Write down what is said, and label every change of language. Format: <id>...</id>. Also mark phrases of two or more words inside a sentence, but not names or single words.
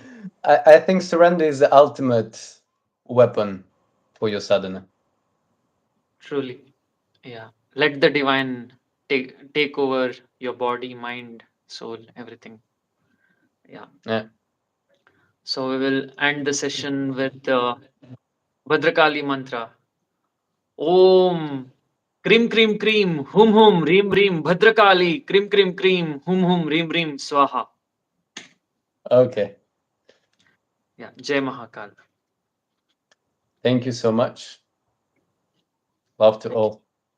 <en>I think surrender is the ultimate weapon for your sadhana. Truly, yeah. Let the divine take over your body, mind, soul, everything. Yeah. Yeah. So we will end the session with the Bhadrakali mantra.</en> <sa>Om Krim Krim Krim Hum Hum Rim Rim Bhadrakali Krim Krim Krim Hum Hum Rim Rim Swaha.</sa> <en>Okay. Yeah. Jai Mahakal. Thank you so much. Love to Thank you. all.</en>